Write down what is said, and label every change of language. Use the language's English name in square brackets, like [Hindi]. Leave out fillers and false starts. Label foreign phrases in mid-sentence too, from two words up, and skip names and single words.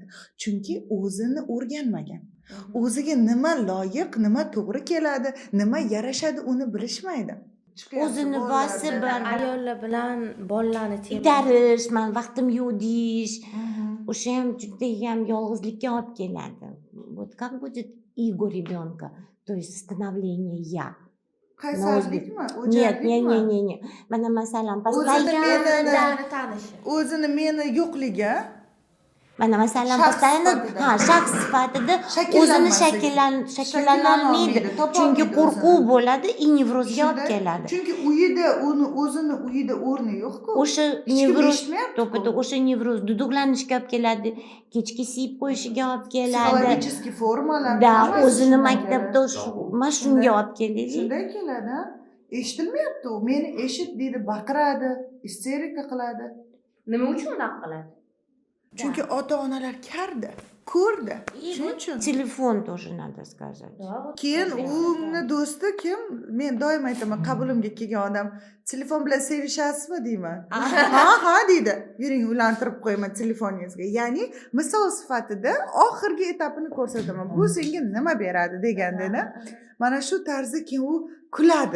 [Uzbek] Chunki o'zini o'rganmagan. O'ziga nima loyiq, nima to'g'ri keladi, nima yarashadi, uni bilishmaydi. O'zini bosib ayollar bilan bolalarni itarish, man vaqtim yo'q deyish. O'sha ham juda ham yolg'izlikka olib keladi. [Russian] Вот как будет эго ребенка? То есть становление я. [Uzbek] Qaysarlikmi? [Russian] Нет. [Uzbek] Mana masalan, o'zini meni yo'qligi, mana masalan, shaxs sifatida o'zini shakllanolmaydi. Chunki qo'rquv bo'ladi, nevrozga olib keladi. Chunki uyida o'zini uyida o'rni yo'q-ku. O'sha nevroz, to'pida o'sha nevroz duduqlanishga olib keladi, kechki siyib qo'yishiga olib keladi. Psixologik formalar. Da, o'zini maktabda mana shunga olib keladi. Shunday keladi. Eshitilmayapti u. Meni eshit deydi, baqiradi, isterika qiladi. Nima uchun unaqa qiladi? Chunki ota-onalar karda. ko'rdi. [Russian] И [Uzbek] Shuning [Russian] вот [Uzbek] uchun. [Russian] телефон тоже надо сказать. [Uzbek] Keyin uni do'sti kim? Men doim aytaman, qabulimga kelgan odam, telefon bilan sevishasizmi deyman. Ha deydi. Yuring ulantirib qo'yaman telefoningizga. Ya'ni misol sifatida oxirgi etapini ko'rsataman. Bu senga nima beradi degandada, mana shu tarzda keyin u kuladi.